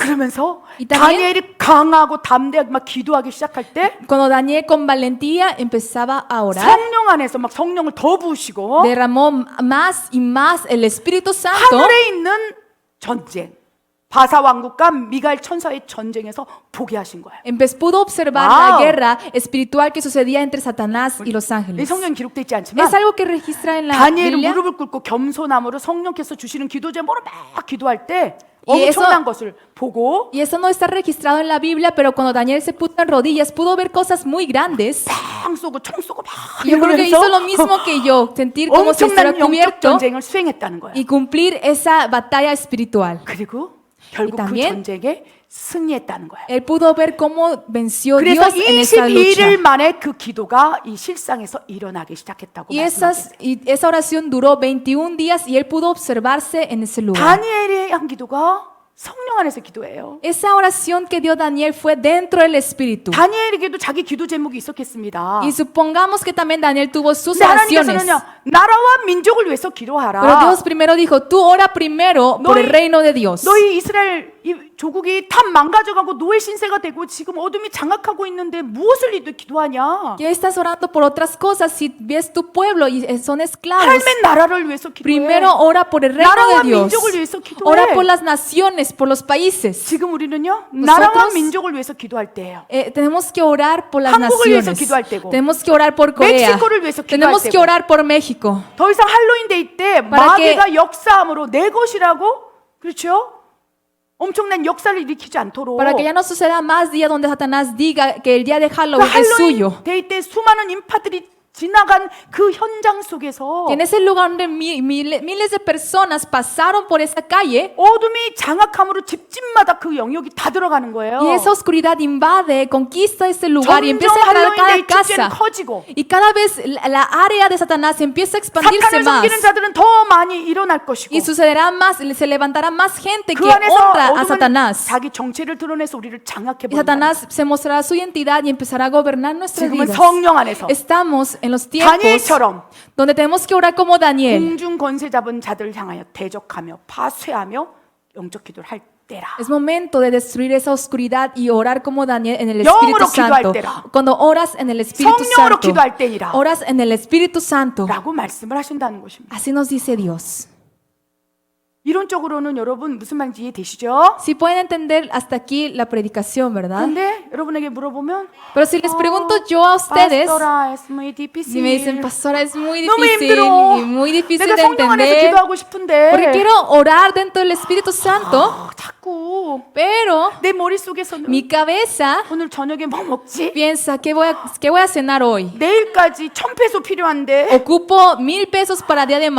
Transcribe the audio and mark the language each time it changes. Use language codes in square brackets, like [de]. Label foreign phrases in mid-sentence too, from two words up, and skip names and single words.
[ko] 그러면서 [es] 이 también- [ko] 다니엘이 강하고 담대하게 막 기도하기 시작할 때 [es] Cuando Daniel con valentía empezaba a orar, [ko] 성령 안에서 막 성령을 더 부으시고 [es] derramó más y más el Espíritu Santo [ko] 하늘에 있는 전쟁 바사 왕국과 미가엘 천사의 전쟁에서 보게 하신 거예요. [es] pudo observar Wow. la guerra espiritual que sucedía entre Satanás y los [ko] 이 [es] ángeles. [ko] 성경 기록되어 있지 않지만 [es] Es algo que registra en la [ko] 다니엘은 [es] Biblia. [ko] 무릎을 꿇고 겸손함으로 성령께서 주시는 기도 제목으로 막 기도할 때 이 엄청난 것을 보고 [es] Y eso no está registrado en la Biblia, pero cuando Daniel se puso en rodillas, pudo ver cosas muy grandes. [ko] 팡 쏘고 총 쏘고 막 [es] Y yo creo que hizo lo mismo que yo, sentir como si estuviera [ko] 엄청난 영적 [es] cubierto [ko] 전쟁을 수행했다는 거예요. [es] y cumplir esa batalla espiritual. [ko] 그리고 결국 그 [es] también [ko] 전쟁에 승리했다는 거예요. [es] Él pudo ver cómo venció [ko] 그래서 [es] Dios en esa [ko] 22일 [es] lucha. [ko] 만에 그 기도가 이 실상에서 일어나기 시작했다고 [es] Y [ko] 말씀하셨어요. [es] esa oración duró 21 días y él pudo observarse en ese lugar. [ko] 다니엘이 한 기도가 성령 안에서 기도예요. [es] Esa oración que dio Daniel fue dentro del Espíritu. [ko] 다니엘에게도 자기 기도 제목이 있었겠습니다. [es] Y supongamos que también Daniel tuvo sus [ko] 근데 [es] oraciones. [ko] 하나님께서는요, 나라와 민족을 위해서 기도하라. [es] Pero Dios primero dijo, tú ora primero por el reino de Dios. [ko] 너희 이스라엘 이 조국이 다 망가져가고 노예 신세가 되고 지금 어둠이 장악하고 있는데 무엇을 기도하냐? [es] Ya estás orando por otras cosas. Si ves tu pueblo y son esclavos, [ko] 삶의 나라를 위해서 기도해. [es] primero ora por el reino [ko] 나라와 [es] de Dios. [ko] 민족을 위해서 기도해. [es] Ora por las naciones, por los países. [ko] 지금 우리는요, 나라와 [es] Nosotros- [ko] 민족을 위해서 기도할 때예요. [es] Tenemos que orar por las [ko] 한국을 위해서 [es] naciones. [ko] 기도할 때고, [es] Tenemos que orar por Corea. [ko] 멕시코를 위해서 기도할 [es] Tenemos que [ko] 때고. [es] orar por México. [ko] 더 이상 할로윈 데이 때 [es] Para que- [ko] 마귀가 역사함으로 내 것이라고, 그렇죠? 엄청난 역사를 일으키지 않도록. [es] Para que ya no suceda más días donde Satanás diga que el día de [ko] 그 [es] Halloween es suyo. [ko] 할로윈 데이 때 수많은 인파들이 지나간 그 현장 속에서 [es] Que en ese lugar donde miles de personas pasaron por esa calle [ko] 어둠이 장악함으로 집집마다 그 영역이 다 들어가는 거예요. [es] y esa oscuridad invade, conquista ese lugar y [ko] 점점 [es] empieza a entrar a [ko] 할로윈 [es] cada [ko] 데이 축제는 [es] casa. [ko] 커지고 [es] Y cada vez la área de Satanás empieza a expandirse [ko] 사탄을 [es] más. [ko] 섬기는 자들은 더 많이 일어날 것이고 [es] Y sucederá más, se levantará más gente [ko] 그 [es] que [ko] 안에서 [es] honra a [ko] 어둠은 [es] Satanás. [ko] 자기 정체를 드러내서 우리를 장악해 [es] Y [ko] 버린다. [es] Satanás se mostrará su identidad y empezará a gobernar nuestras [ko] 지금은 [es] vidas. [ko] 성령 안에서 [es] Estamos en los tiempos [ko] 다니엘처럼 [es] donde tenemos que orar como Daniel. [ko] 공중 권세 잡은 자들을 향하여 대적하며 파쇄하며 영적 기도를 할 때라. [es] Es momento de destruir esa oscuridad y orar como Daniel en el [ko] 영으로 [es] Espíritu Santo. [ko] 기도할 때라. [es] Cuando oras en el Espíritu [ko] 성령으로 [es] Santo, [ko] 기도할 때니라. [es] oras en el Espíritu Santo. [ko] 라고 말씀을 하신다는 것입니다. [es] Así nos dice Dios. [ko] 이론적으로는 여러분 무슨 말인지 이해되시죠? [es] Si pueden entender hasta aquí la predicación, ¿verdad? [ko] 근데 여러분에게 물어보면 [es] Pero si les pregunto yo a ustedes, pastora, es muy difícil. si me dicen, pastora, es muy [ko] 너무 [es] difícil [ko] 힘들어. [es] y muy difícil [ko] 내가 [es] de [ko] 성령 안에서 [es] entender, [ko] 기도하고 싶은데 [es] porque quiero orar dentro del Espíritu Santo, [ko] 자꾸 [es] pero [ko] 내 머릿속에서는 [es] mi cabeza [ko] 오늘 저녁에 뭐 먹지? [es] piensa, ¿qué voy a cenar hoy? [ko] 내일까지 1,000페소 필요한데 [es] Ocupo 1,000 pesos para el día de